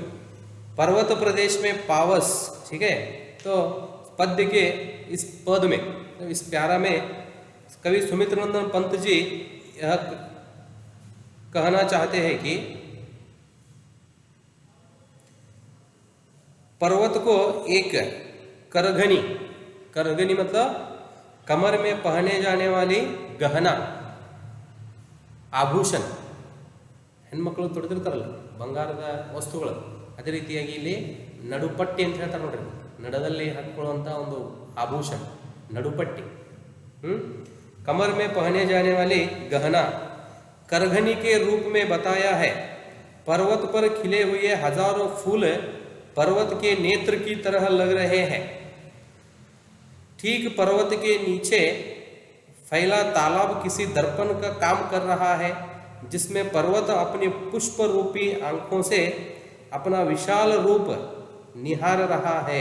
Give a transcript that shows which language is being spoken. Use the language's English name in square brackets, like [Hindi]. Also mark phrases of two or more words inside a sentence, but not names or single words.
[Hindi] पर्वत प्रदेश में पावस, ठीक है, तो पद्य के इस पद में, इस प्यारा में कवि सुमित्र नंदन पंत जी यह कहना चाहते हैं कि पर्वत को एक करघनी मतलब कमर में पहने जाने वाली गहना [Kannada] ಆಭೂಷಣ ಹೆಣ್ಮಕ್ಳು ತೊಡೆದಿರ್ತಾರಲ್ಲ ಬಂಗಾರದ ವಸ್ತುಗಳು, ಅದೇ ರೀತಿಯಾಗಿ ಇಲ್ಲಿ ನಡುಪಟ್ಟಿ ಅಂತ ಹೇಳ್ತಾರೆ ನೋಡ್ರಿ, ನಡದಲ್ಲಿ ಹಾಕೊಳ್ಳುವಂಥ ಒಂದು ಆಭೂಷಣ ನಡುಪಟ್ಟಿ। [Hindi] कमर में पहने जाने वाली गहना करघनी के रूप में बताया है। पर्वत पर खिले हुए हजारों फूल पर्वत के नेत्र की तरह लग रहे हैं। ठीक पर्वत के नीचे फैला तालाब किसी दर्पण का काम कर रहा है, जिसमें पर्वत अपनी पुष्प रूपी आंखों से अपना विशाल रूप निहार रहा है।